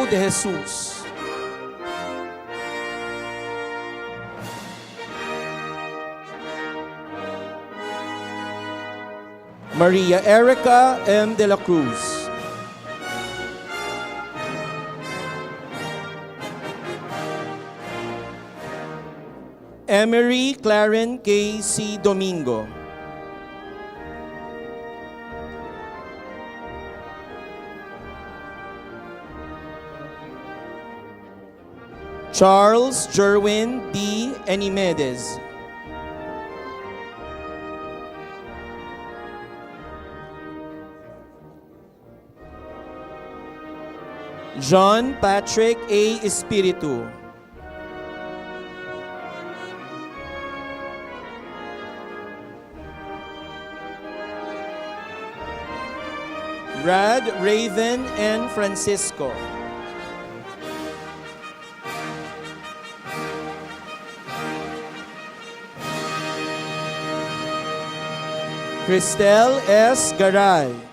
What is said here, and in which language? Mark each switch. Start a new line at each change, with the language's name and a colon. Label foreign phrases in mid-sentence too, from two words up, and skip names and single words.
English: De Jesus. Maria Erica M. De la Cruz. Emery Claren K. C. Domingo. Charles Jerwin D. Enimedes. John Patrick A. Espiritu. Brad Raven N. Francisco. Cristel S. Garay.